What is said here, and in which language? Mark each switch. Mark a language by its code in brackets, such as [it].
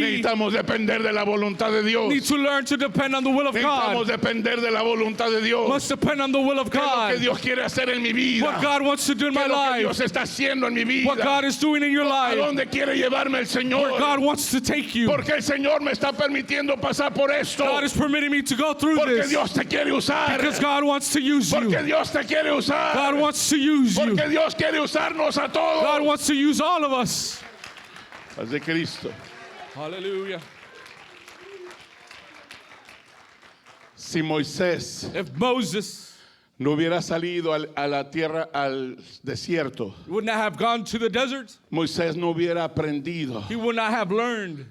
[es] necesitamos depender de la voluntad de Dios. [en] need to learn to depend on the will of [es] Necesitamos [en] God. [es] depender de la voluntad de Dios. [en] Must depend on the will of [es] ¿Qué es lo que [en] God. [es] Dios quiere hacer en mi vida? [en] What God wants to do in [es] ¿Qué [en] my [es] es lo que Dios [en] life. [es] está haciendo en mi vida? [en] What God is doing in your [es] ¿A [en] life. [es] dónde quiere llevarme el Señor? [en] Where God wants to take you. [es] Porque el Señor me está permitiendo pasar por esto. [en] God is permitting me to go through [es] Porque [en] this [es] Dios te quiere usar. [en] because God wants to use [es] Porque [en] you. [es] Dios te quiere usar. [en] God wants to use you. [es] Porque Dios quiere usarnos a todos. [en] God wants to use all of us. [es] Paz de Cristo. [en] Hallelujah. [es] Si Moisés [en] If Moses [es] no hubiera salido a la tierra, al desierto, [en] would not have gone to the desert, [es] Moisés no hubiera aprendido [en] he would not have learned